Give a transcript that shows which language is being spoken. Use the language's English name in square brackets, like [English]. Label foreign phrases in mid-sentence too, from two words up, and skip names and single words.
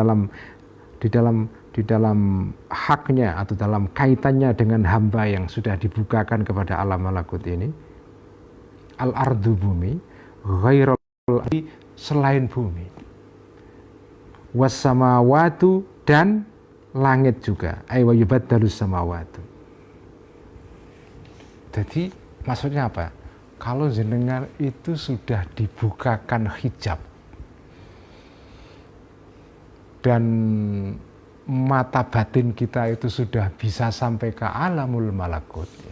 [Indonesian] di dalam haknya atau dalam kaitannya dengan hamba yang sudah dibukakan kepada alam malakut ini, al-ardu, bumi, [Arabic] غير الأرض, [Indonesian] selain bumi, was-samawatu, dan langit juga, [Arabic] أي ويبدل السماوات. [Indonesian] Jadi maksudnya apa? Kalau jenengan itu sudah dibukakan hijab dan mata batin kita itu sudah bisa sampai ke [Arabic] عالم الملكوت, [Indonesian] ya.